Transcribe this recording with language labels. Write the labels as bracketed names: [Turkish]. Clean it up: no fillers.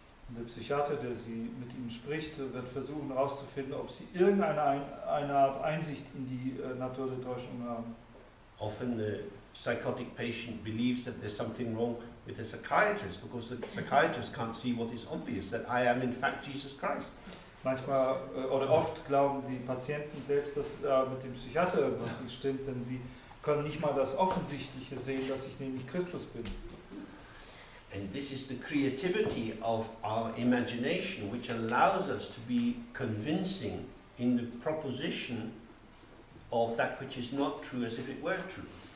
[German] Und der Psychiater, der sie mit ihnen spricht, wird versuchen herauszufinden, ob sie irgendeine Art Einsicht in die Natur der Täuschung haben. [English] Often the psychotic patient believes that there's something wrong with the psychiatrist because the psychiatrist can't see what is obvious, that I am in fact Jesus Christ. [German] Manchmal oder oft glauben die Patienten selbst, dass mit dem Psychiater irgendwas nicht stimmt, denn sie können nicht mal das Offensichtliche sehen, dass ich nämlich Christus bin. [English] And this is the creativity of our imagination, which allows us to be convincing in the proposition of that which is not true as if it were true.